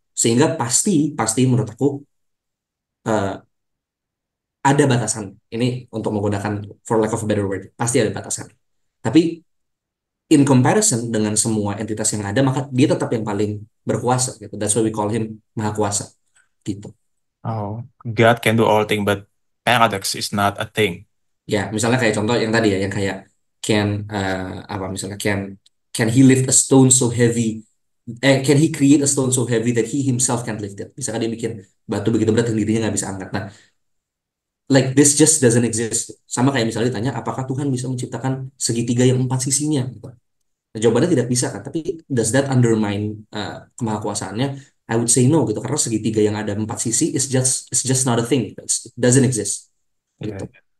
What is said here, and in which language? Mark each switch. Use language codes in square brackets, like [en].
[id] Sehingga pasti pasti menurut aku eh, ada batasan. Ini untuk menggunakan [en] for lack of a better word, [id] pasti ada batasan. Tapi [en] in comparison [id] dengan semua entitas yang ada, maka dia tetap yang paling berkuasa gitu. [en] That's why we call him maha kuasa gitu. oh, God can do all things, but paradox is not a thing. [id] Ya, misalnya kayak contoh yang tadi ya, yang kayak [en] can apa misalnya can he lift a stone so heavy, can he create a stone so heavy that he himself can't lift it. [id] Misalkan dia bikin batu begitu berat yang dirinya nggak bisa angkat. [en] Nah, like this just doesn't exist. [id] Sama kayak misalnya ditanya apakah Tuhan bisa menciptakan segitiga yang empat sisinya gitu. Nah, jawabannya tidak bisa kan, tapi [en] does that undermine [id] kemahakuasaannya? [en] I would say no gitu, [id] karena segitiga yang ada empat sisi [en] is just not a thing. It doesn't exist gitu. [id] Iya.